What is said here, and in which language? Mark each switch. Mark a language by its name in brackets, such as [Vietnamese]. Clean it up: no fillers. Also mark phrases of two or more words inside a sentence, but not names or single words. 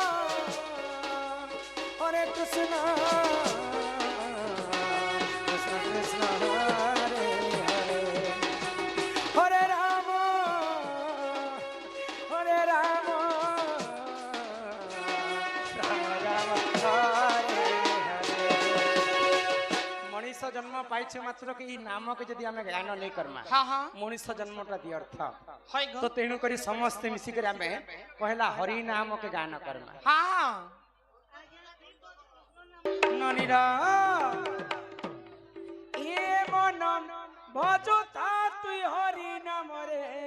[Sanskrit] কৃষ্ণ কৃষ্ণ হরে হরে হরে রাম রাম রাম হরে হরে [Odia] ମନିଷ ଜନ୍ମ ପାଇଛେ ମାତ୍ର କି ନାମ କେ ଯଦି ଆମେ ଗାନ ନହିଁ କରମା ହାଁ ହାଁ ମନିଷ ଜନ୍ମଟା ବ୍ୟର୍ଥ ତୋ ତେଣୁ କରି ସମସ୍ତ ମିଶି କର ଆମେ ପହଲା ହରି ନାମ କେ ଗାନ କରମା ହାଁ ନନୀରା ଏ ମନ ଭଜତା ତୁଇ ହରି ନାମ ରେ